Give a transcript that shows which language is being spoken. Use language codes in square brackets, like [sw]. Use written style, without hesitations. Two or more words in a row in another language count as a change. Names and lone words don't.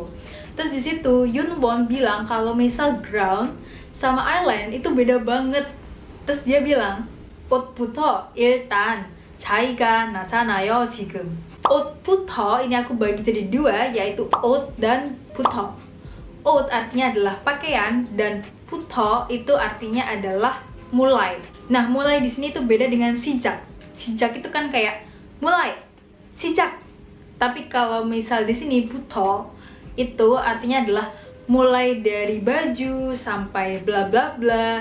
[id] Terus di situ Yunwon bilang kalau misal ground sama island itu beda banget. Terus dia bilang, [ko] 옷부터 일단 차이가 나잖아요, 지금. [id] 옷부터 ini aku bagi jadi 2, yaitu 옷 dan 부터. 옷 artinya adalah pakaian dan buto itu artinya adalah mulai. Nah, mulai di sini tuh beda dengan sijak. Sijak itu kan kayak mulai, sijak. Tapi kalau misal di sini buto itu artinya adalah mulai dari baju sampai bla bla bla.